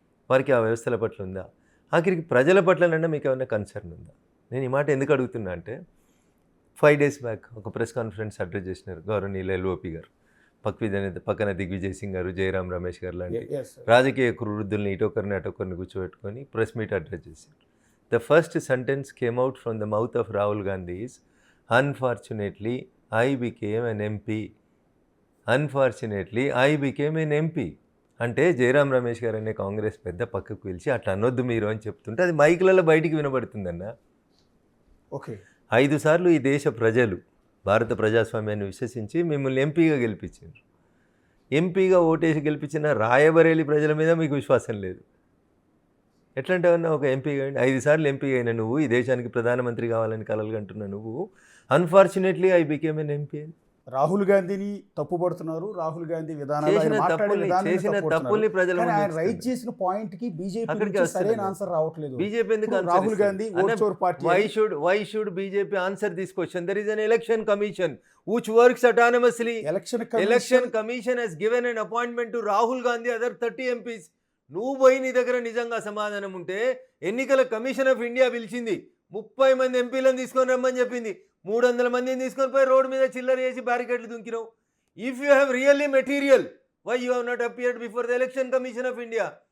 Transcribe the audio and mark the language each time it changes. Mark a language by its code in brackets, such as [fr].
[te] వారికి ఆ వ్యవస్థల పట్ల ఉందా? ఆఖరికి ప్రజల పట్లనన్నా మీకు ఏమైనా కన్సర్న్ ఉందా? నేను ఈ మాట ఎందుకు అడుగుతున్నా అంటే, 5 [en] days [te] బ్యాక్ ఒక ప్రెస్ కాన్ఫరెన్స్ అడ్రస్ చేసినారు గౌరవనీయులు ఎల్ఓపి గారు. పక్కన దిగ్విజయ్ సింగ్ గారు, జయరాం రమేష్ గారు లాంటి రాజకీయ వృద్ధుల్ని ఇటొకరిని అటొకరిని కూర్చోబెట్టుకొని ప్రెస్ మీట్ అడ్రస్ చేశారు. [en] The first sentence came out from the mouth of Rahul Gandhi is, unfortunately, I became an MP. Unfortunately, I became an MP. [te] అంటే జయరాం రమేష్ గారు అనే కాంగ్రెస్ పెద్ద పక్కకు పిలిచి అట్లా అనొద్దు మీరు అని చెప్తుంటే అది మైకులలో బయటికి వినబడుతుందన్న. [en] okay, [te] 5 సార్లు ఈ దేశ ప్రజలు భారత ప్రజాస్వామ్యాన్ని విశ్వసించి మిమ్మల్ని ఎంపీగా గెలిపించారు. ఎంపీగా ఓటేసి గెలిపించిన రాయబరేలి ప్రజల మీద మీకు విశ్వాసం లేదు. ఎట్లాంటివన్నా ఒక ఎంపీగా 5 సార్లు ఎంపీ అయినా నువ్వు, ఈ దేశానికి ప్రధానమంత్రి కావాలని కలలు కంటున్నా నువ్వు, [en] Unfortunately I became an MP. [te] Rahul గాంధీని తప్పుపడుతున్నారు. రాహుల్ గాంధీ చేసిన తప్పుల్ని ప్రజలు రైట్ చేసిన పాయింట్ కి బీజేపీ సరైన ఆన్సర్ రావట్లేదు. బీజేపీ ఎందుకు Rahul Gandhi [en] why should BJP answer this question? There is an election commission which works autonomously. Election commission has given an appointment to Rahul Gandhi, other 30 MPs. [te] నువ్వు పోయి నీ దగ్గర నిజంగా సమాధానం ఉంటే, ఎన్నికల కమిషన్ ఆఫ్ ఇండియా పిలిచింది, 30 మంది ఎంపీలను తీసుకొని రమ్మని చెప్పింది, 300 మందిని తీసుకొని పోయి రోడ్డు మీద చిల్లర చేసి బ్యారికేడ్లు దుంకినావు. [en] If you have really material, why you have not appeared before the election commission of India?